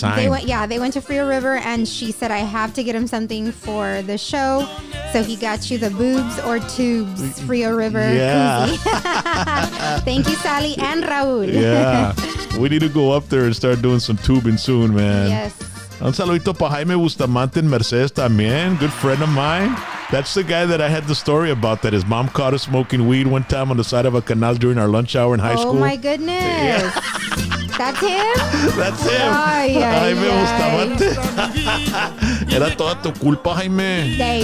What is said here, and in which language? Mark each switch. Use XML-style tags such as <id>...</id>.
<en>to they went to Frio River, and she said I have to get him something for the show. So he got you the boobs or tubes Frio River koozie. Thank you, Sally and Raul. Yeah. We need to go up there and start doing some tubing soon, man. Yes.</en> <es>Un saludito para Jaime Bustamante en Mercedes también.</es> <en>Good friend of mine. That's the guy that I had the story about, that his mom caught us smoking weed one time on the side of a canal during our lunch hour in high school. Oh, my goodness. Yeah. That's him? That's him. Jaime Bustamante.</en> <es>Era toda tu culpa, Jaime.</es>